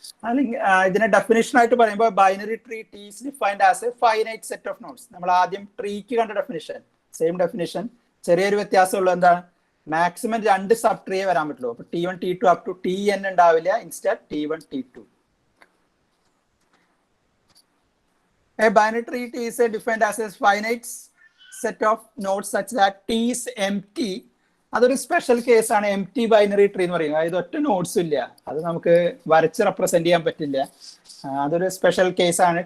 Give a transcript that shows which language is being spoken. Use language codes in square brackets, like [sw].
[ml] അല്ലെങ്കിൽ ഇതിനെ ഡെഫിനിഷൻ ആയിട്ട് പറയുമ്പോൾ [en] Binary tree T is defined as a finite set of nodes. [ml] നമ്മൾ ആദ്യം ട്രീക്ക് കണ്ട ഡെഫിനിഷൻ, സെയിം ഡെഫിനിഷൻ, ചെറിയൊരു വ്യത്യാസമുള്ള എന്താണ്? മാക്സിമം 2 സബ് ട്രീയെ വരാൻ പറ്റുള്ളൂ. അപ്പൊ T1 T2 up to Tn ഉണ്ടാവില്ല. [en] Instead T1 T2. A binary tree T is defined as a finite set of nodes such that T is empty. [ml] അതൊരു സ്പെഷ്യൽ കേസ് ആണ് M T binary tree എന്ന് പറയുന്നത്. അതായത് ഒറ്റ നോട്ട്സും ഇല്ല. അത് നമുക്ക് വരച്ച് റെപ്രസെന്റ് ചെയ്യാൻ പറ്റില്ല. അതൊരു സ്പെഷ്യൽ കേസ് ആണ്.